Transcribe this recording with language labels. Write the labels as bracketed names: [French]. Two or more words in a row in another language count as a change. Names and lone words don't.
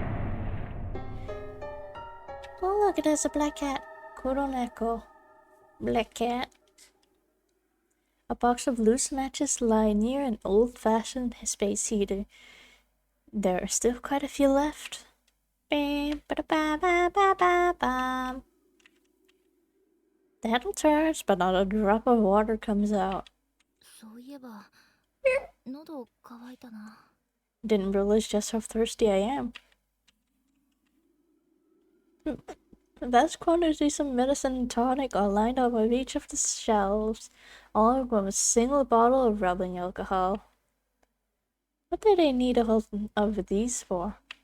[English] Oh look, there's a black cat. Kuroneko. Black cat. A box of loose matches lie near an old-fashioned space heater. There are still quite a few left. Bam, ba-da-ba-ba-ba-ba-bam. The handle turns, but not a drop of water comes out. [Japanese] そういえば喉乾いたな。 [English] Didn't realize just how thirsty I am. That's quantity some medicine and tonic are lined up on each of the shelves, all with a single bottle of rubbing alcohol. What do they need all of these for?